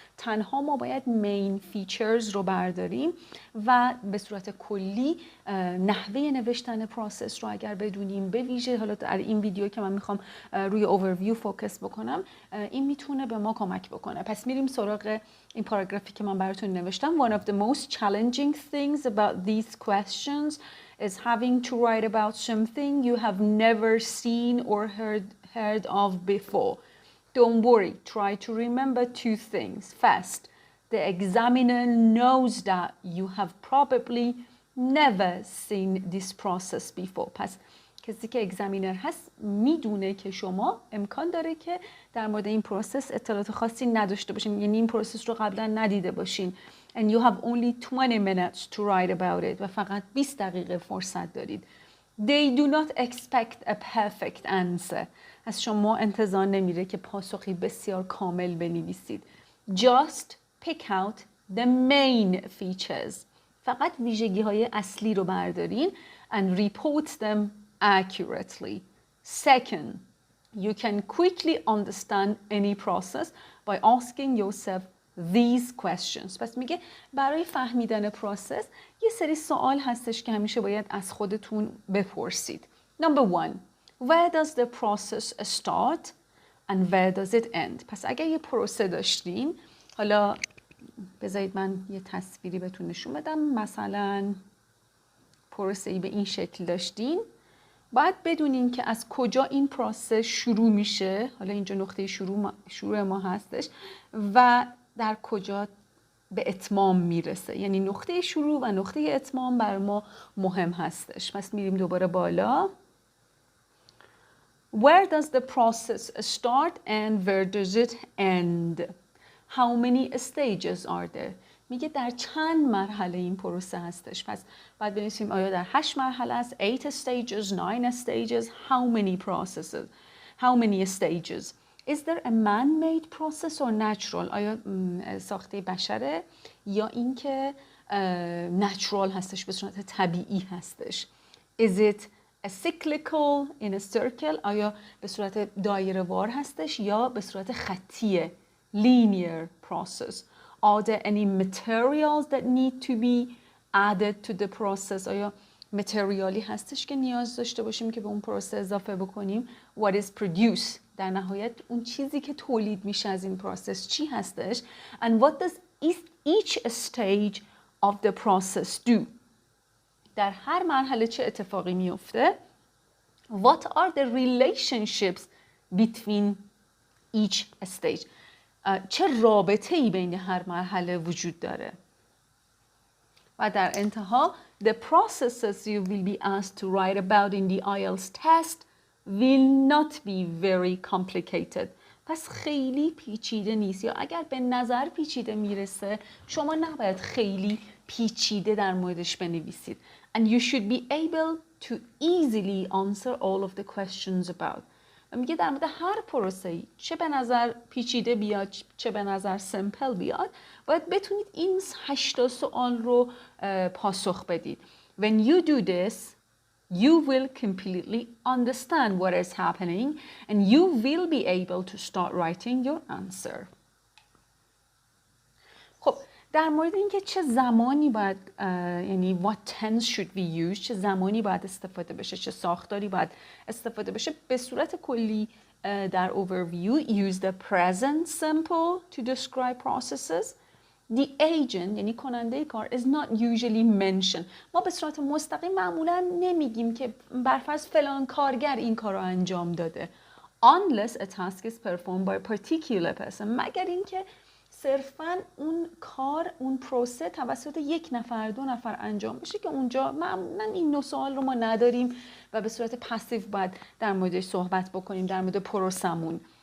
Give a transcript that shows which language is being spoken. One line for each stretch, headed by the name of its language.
Persian: تنها ما باید مین فیچرز رو برداریم و به صورت کلی نحوه نوشتن پروسس رو اگر بدونیم، به ویژه حالا در این ویدیو که من میخوام روی اوورویو فوکس بکنم، این میتونه به ما کمک بکنه. پس میریم سراغ سراغ این پاراگرافی که من براتون نوشتم.
English: One of the most challenging things about these questions is having to write about something you have never seen or heard of before. Don't worry, try to remember two things. First, the examiner knows that you have probably never seen this process before.
Persian: پس کسی که اگزامینر هست میدونه که شما امکان داره که در مورد این پروسس اطلاعات خاصی نداشته باشین، یعنی این پروسس رو قبلا ندیده باشین.
English: And you have only 20 minutes to write about it.
Persian: و فقط 20 دقیقه فرصت دارید.
English: They do not expect a perfect answer.
Persian: از شما انتظار نمیره که پاسخی بسیار کامل بنویسید.
English: Just pick out the main features.
Persian: فقط ویژگی های اصلی رو بردارین
English: and report them accurately. Second, you can quickly understand any process by asking yourself these questions.
Persian: پس میگه برای فهمیدن پروسس یه سری سوال هستش که همیشه باید از خودتون بپرسید.
English: Number one, where does the process start and where does it end?
Persian: پس اگر یه پروسه داشتین، حالا بذارید من یه تصویری بهتون نشون بدم. مثلا پروسه‌ای به این شکل داشتین، باید بدونین که از کجا این پروسه شروع میشه. حالا اینجا نقطه شروع ما هستش و در کجا به اتمام میرسه. یعنی نقطه شروع و نقطه اتمام بر ما مهم هستش. پس میریم دوباره بالا.
English: Where does the process start and where does it end? How many stages are there?
Persian: میگه در چند مرحله این پروسه هستش. پس باید بنویسیم آیا در 8 مرحله است،
English: 8 stages, 9 stages, how many processes, how many stages. Is there a man-made process or natural?
Persian: آیا ساخته بشره یا اینکه natural هستش، به صورت طبیعی هستش.
English: Is it a cyclical in a circle؟
Persian: آیا به صورت دایره وار هستش یا به صورت خطیه، linear process.
English: Are there any materials that need to be added to the process؟
Persian: آیا متریالی هستش که نیاز داشته باشیم که به اون پروسه اضافه بکنیم؟
English: What is produced؟
Persian: در نهایت اون چیزی که تولید میشه از این پروسس چی هستش؟
English: And what does each stage of the process do؟
Persian: در هر مرحله چه اتفاقی میفته؟
English: What are the relationships between each stage؟
Persian: چه رابطه‌ای بین هر مرحله وجود داره؟ و در انتها
English: the processes you will be asked to write about in the IELTS test will not be very complicated.
Persian: پس خیلی پیچیده نیست، یا اگر به نظر پیچیده میرسه شما نباید خیلی پیچیده در موردش بنویسید.
English: And you should be able to easily answer all of the questions about.
Persian: و میگه در مورد هر پروسه‌ای چه به نظر پیچیده بیاد چه به نظر سمپل بیاد باید بتونید این 8 سوال رو پاسخ بدید.
English: When you do this, you will completely understand what is happening and you will be able to start writing your answer.
Persian: خب در مورد اینکه چه زمانی باید یعنی
English: what tense should we use،
Persian: چه زمانی باید استفاده بشه، چه ساختاری باید استفاده بشه، به صورت کلی در overview
English: use the present simple to describe processes. The agent
Persian: یعنی کننده کار
English: is not usually mentioned.
Persian: ما به صورت مستقیم معمولا نمیگیم که برفرض فلان کارگر این کار رو انجام داده
English: unless a task is performed by a particular person،
Persian: مگر اینکه صرفاً اون کار، اون پروسه توسط یک نفر، 2 نفر انجام بشه که اونجا معمولاً این نوع سوال رو ما نداریم و به صورت پسیو باید در موردش صحبت بکنیم در مورد پروسمون.